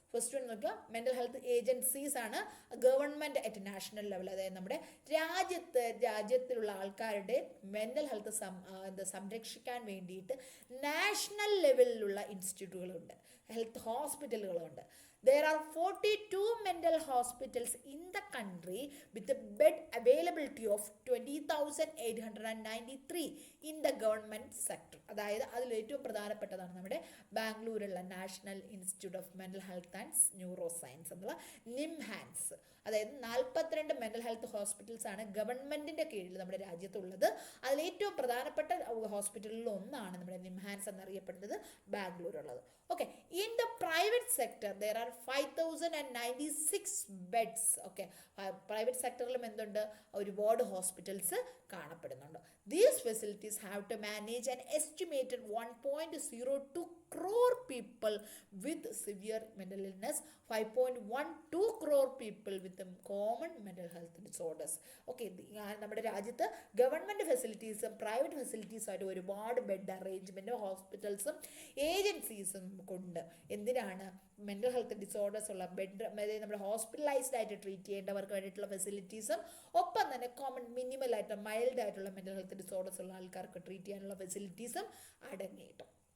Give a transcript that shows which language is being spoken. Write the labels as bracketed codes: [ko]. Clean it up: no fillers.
[en] First one നോക്കുക, mental health agencies ആണ് government at national level. [ml] അതായത് നമ്മുടെ രാജ്യത്തിലുള്ള ആൾക്കാരുടെ മെൻ്റൽ ഹെൽത്ത് സംരക്ഷിക്കാൻ വേണ്ടിയിട്ട് നാഷണൽ ലെവലിലുള്ള ഇൻസ്റ്റിറ്റ്യൂട്ടുകളുണ്ട്, health ഹോസ്പിറ്റലുകളുണ്ട്. [en] There are 42 mental hospitals in the country with a bed availability of 20,893 in the government sector. [ml] അതായത് അതിൽ ഏറ്റവും പ്രധാനപ്പെട്ടതാണ് നമ്മുടെ ബാംഗ്ലൂരുള്ള national institute of mental health and neuro science എന്നുള്ള NIMHANS. അതായത് 42 മെൻ്റൽ ഹെൽത്ത് ഹെൽത്ത് ഹോസ്പിറ്റൽസ് ആണ് ഗവൺമെൻറ്റിൻ്റെ കീഴിൽ നമ്മുടെ രാജ്യത്തുള്ളത്. അതിലേറ്റവും പ്രധാനപ്പെട്ട ഹോസ്പിറ്റലുകളിൽ ഒന്നാണ് നമ്മുടെ നിംഹാൻസ് എന്നറിയപ്പെടുന്നത് ബാംഗ്ലൂരുള്ളത്. [en] Okay, in the private sector there are 5096 beds. [ml] Okay, private സെക്ടറിലും എന്തുണ്ട്, ഒരുപാട് ഹോസ്പിറ്റൽസ് കാണപ്പെടുന്നുണ്ട്. [en] These facilities have to manage an estimated 1.02 crore people with severe mental illness, 5.12 crore people with common mental health disorders. [ml] Okay, നമ്മുടെ രാജ്യത്ത് government ഫെസിലിറ്റീസും private ഫെസിലിറ്റീസും ആയിട്ട് ഒരുപാട് bed അറേഞ്ച്മെൻറ്റും ഹോസ്പിറ്റൽസും ഏജൻസീസും കൊണ്ട് എന്തിനാണ് മെൻ്റൽ ഹെൽത്ത് ഡിസോർഡേഴ്സ് ഉള്ള ബെഡ്, അതായത് നമ്മുടെ ഹോസ്പിറ്റലൈസ്ഡ് ആയിട്ട് ട്രീറ്റ് ചെയ്യേണ്ടവർക്ക് വേണ്ടിയിട്ടുള്ള ഫെസിലിറ്റീസും ഒപ്പം തന്നെ കോമൺ മിനിമൽ ആയിട്ട് മൈൽഡ് ആയിട്ടുള്ള മെൻ്റൽ ഹെൽത്ത് ഡിസോർഡേഴ്സ് ഉള്ള ആൾക്കാർക്ക് ട്രീറ്റ് ചെയ്യാനുള്ള ഫെസിലിറ്റീസും അടങ്ങിയിട്ടും.